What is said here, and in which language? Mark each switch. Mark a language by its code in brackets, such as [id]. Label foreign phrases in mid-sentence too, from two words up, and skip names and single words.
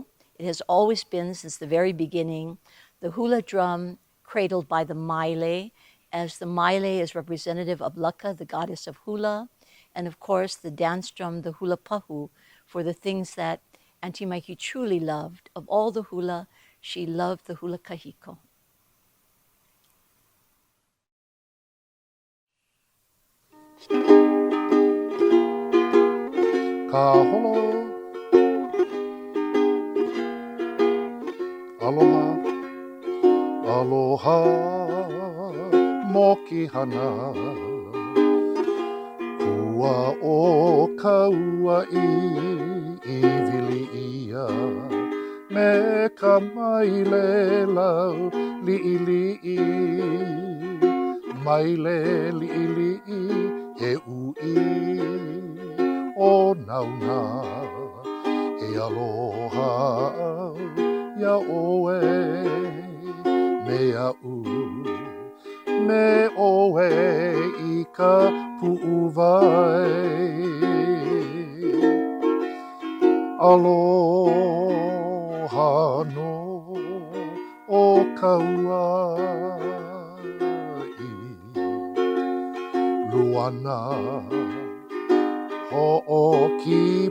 [en] It has always been since the very beginning. The hula drum cradled by the maile, as the maile is representative of Laka, the goddess of hula, and of course the dance drum, the [haw] hula pahu, [en] for the things that Auntie Maiki truly loved. Of all the hula, she loved the [haw] hula kahiko. Kaholo. Aloha. Aloha. Moki hana. Kua o kaua I vili ia. Me ka maile lau li'i li'i. Maile li'i li'i he ui. nauna he aloha ia oe me a'u me oe i ka pu'uwai aloha no o Kauai luana ho'oki